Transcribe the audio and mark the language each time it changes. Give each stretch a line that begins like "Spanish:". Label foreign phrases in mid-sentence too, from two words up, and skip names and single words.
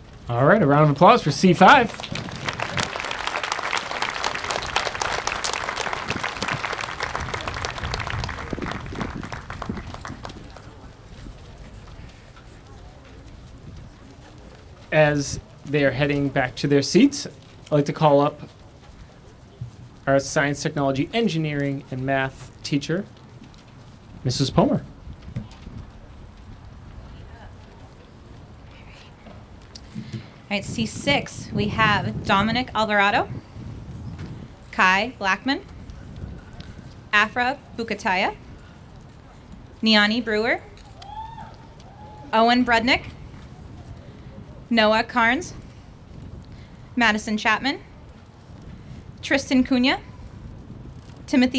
English: All right, a round of applause for C5. As they are heading back to their seats, I'd like to call up our science, technology, engineering, and math teacher, Mrs. Palmer. All right, C6, we have Dominic Alvarado, Kai Blackman, Afra Bukataya, Niani Brewer, Owen Brudnick, Noah Carnes, Madison Chapman, Tristan Cunha, Timothy